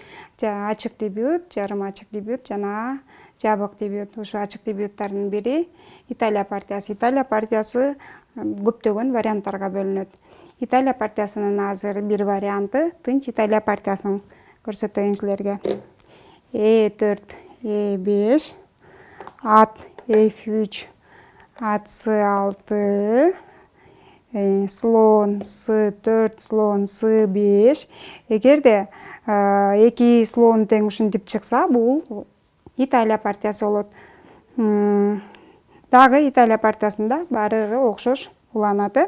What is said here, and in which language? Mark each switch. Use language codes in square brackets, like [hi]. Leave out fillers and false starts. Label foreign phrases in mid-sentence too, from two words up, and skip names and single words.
[ky] Ачык дебют, жарым ачык дебют жана жабык дебют. Ушу ачык дебюттардын бири Италия партиясы. Италия партиясы көптөгөн варианттарга бөлүнөт. Италия партиясынын азыр бир варианты Тынч Италия партиясын көрсөтөйүн силерге. E4, E5, at F3, at C6, слон C4, слон C5. Эгерде эки слон тең ушинтип чыкса, бул Италия партиясы болот. Дагы Италия партиясында баары окшош уланаты.